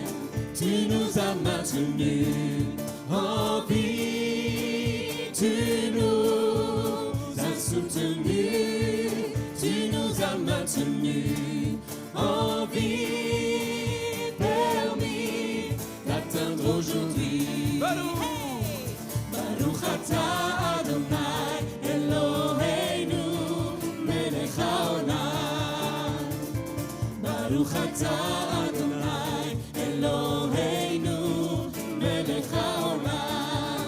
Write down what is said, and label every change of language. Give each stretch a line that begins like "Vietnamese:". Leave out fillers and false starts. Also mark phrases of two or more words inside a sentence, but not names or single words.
French: Tu nous as maintenus en vie, tu nous as soutenus, tu nous as maintenus en vie, permis d'atteindre aujourd'hui.
Hebrew: ברוך אתה אדוני אלוהינו מלך העולם. ברוך אתה אדוני אלוהינו מלך העולם.